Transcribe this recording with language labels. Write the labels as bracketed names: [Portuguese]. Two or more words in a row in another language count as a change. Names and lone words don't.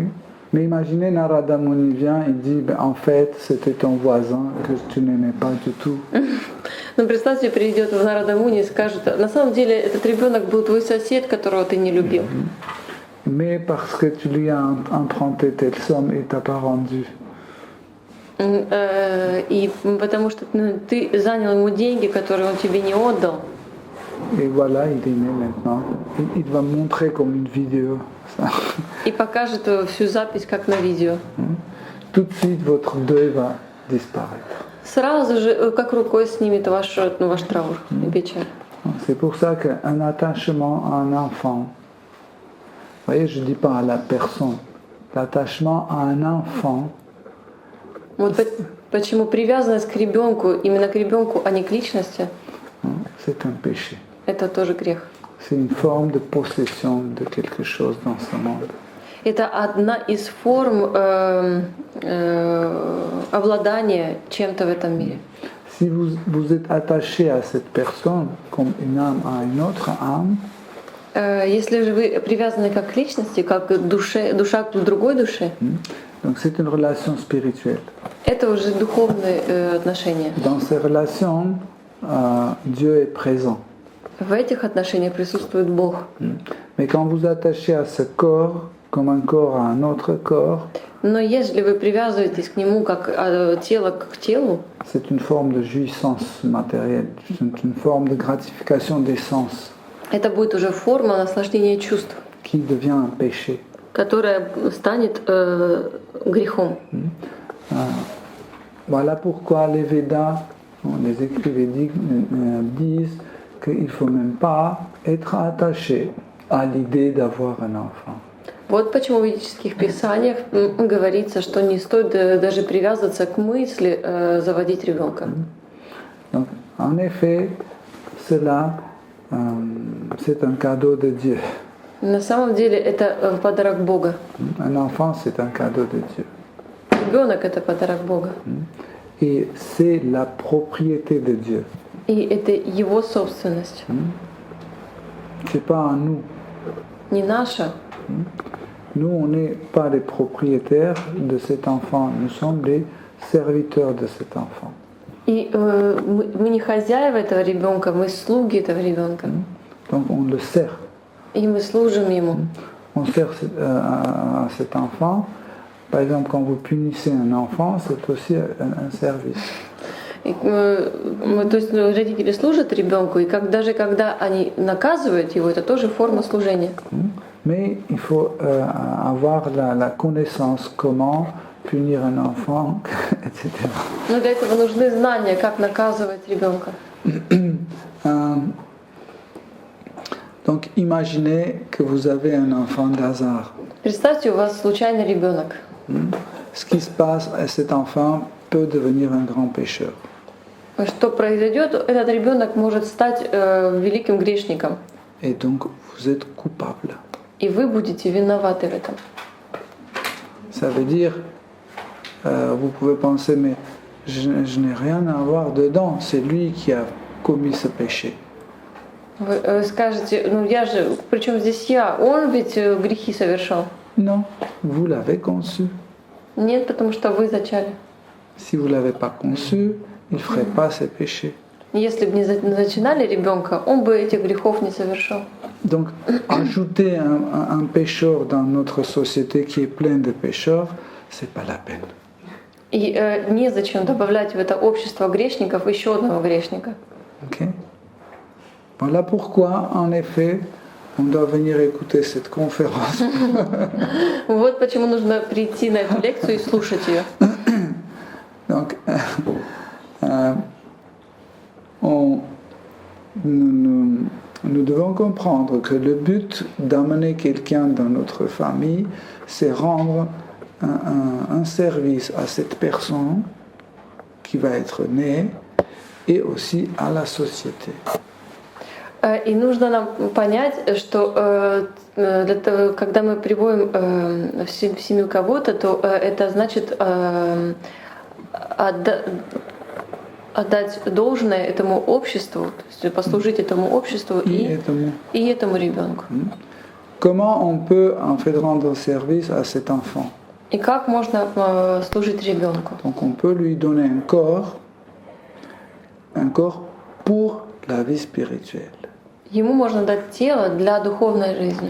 [French] Mais imaginez Narada Muni vient et dit en fait c'était ton voisin que tu n'aimais pas du tout. [Russian] Ну представьте, придет Нарада Муни и скажет: на самом деле этот ребенок был твой сосед, которого ты не любил. [French] Mais parce que tu lui as emprunté telle somme et t'as pas rendu. [Russian] И потому что ты занял ему деньги, которые он тебе не отдал. [French] Et voilà, il est né maintenant. Il va montrer comme une vidéo. Ça. [Russian] И покажет всю запись как на видео. [French] Tout de suite, votre deuil va disparaître. [Russian] Сразу же, как рукой снимет ваш траур и печаль. [French] C'est pour ça qu'un attachement à un enfant, vous voyez, je ne dis pas à la personne, l'attachement à un enfant, [Russian] Вот почему привязанность к ребенку, именно к ребенку, а не к личности, [French] c'est un péché. [Russian] это тоже грех. [French] C'est une forme de possession de quelque chose dans ce monde. [Russian] Это одна из форм обладания чем-то в этом мире. [French] Si vous êtes attaché à cette personne comme une âme à une autre âme, [Russian] Если же вы привязаны как к личности, как к душе, душа к другой душе, [French] donc c'est une relation spirituelle. [Russian] это уже духовные отношения. [French] Dans ces relations, Dieu est présent. [Russian] В этих отношениях присутствует Бог. [French] Mais quand vous attachez à ce corps comme un corps à un autre corps, [Russian] Но если вы привязываетесь к нему как тело к телу, [French] c'est une forme de jouissance matérielle, c'est une forme de gratification des sens [Russian] это будет уже форма наслаждения чувств, [French] qui devient un péché. [Russian] которая станет грехом. [French] Voilà pourquoi les Védas, les écrits védiques disent qu'il ne faut même pas être attaché à l'idée d'avoir un enfant. [Russian] Вот почему в ведических писаниях говорится, что не стоит даже привязываться к мысли заводить ребенка. [French] Donc, en effet, cela, c'est un cadeau de Dieu. [Russian] На самом деле это подарок Бога. [French] Un enfant, c'est un cadeau de Dieu. [Russian] Ребенок это подарок Бога. [French] Et c'est la propriété de Dieu. [Russian] И это его собственность. [French] C'est pas à nous. [Russian] Не наша. [French] Nous, on n'est pas les propriétaires de cet enfant. Nous sommes les serviteurs de cet enfant. [Russian] И мы не хозяева этого ребенка, мы слуги этого ребенка. [French] Donc on le sert. [Russian] И мы служим ему. [French] On sert à cet enfant. Par exemple, quand vous punissez un enfant, c'est aussi un service. [Russian] И, то есть родители служат ребенку, и даже когда они наказывают его, это тоже форма служения. [French] Mais il faut avoir la connaissance comment punir un enfant, etc. [Russian] Но для этого нужны знания, как наказывать ребенка. [French] Donc imaginez que vous avez un enfant d'hasard. [Russian] Представьте, у вас случайный ребенок. [French] Ce qui se passe, cet enfant peut devenir un grand pécheur. [Russian] Что произойдет? Этот ребенок может стать великим грешником. [French] Et donc vous êtes coupable. [Russian] И вы будете виноваты в этом. [French] Ça veut dire, vous pouvez penser, mais je n'ai rien à voir dedans, c'est lui qui a commis ce péché. [Russian] Вы скажете, ну я же, причем здесь я, он ведь грехи совершал. [French] Non, vous l'avez conçu. [Russian] Нет, потому что вы зачали. [French] Si vous ne l'avez pas conçu, il ne ferait pas ces péchés. [Russian] Если бы не зачинали ребенка, он бы этих грехов не совершал. [French] Donc, ajouter un pécheur dans notre société qui est pleine de pécheurs, c'est pas la peine. [Russian] И незачем добавлять в это общество грешников еще одного грешника. [French] Okay? Voilà pourquoi, en effet, on doit venir écouter cette conférence. [Russian] Вот почему нужно прийти на эту лекцию и слушать ее. [French] Donc, nous devons comprendre que le but d'amener quelqu'un dans notre famille, c'est rendre un service à cette personne qui va être née et aussi à la société. [Russian] И нужно нам понять, что когда мы приводим в семью кого-то, то это значит отдать должное этому обществу, то есть послужить этому обществу и этому ребенку. [French] Comment on peut en fait rendre service à cet enfant? [Russian] И как можно служить ребенку? [French] Donc on peut lui donner un corps pour la vie spirituelle. [Russian] Ему можно дать тело для духовной жизни.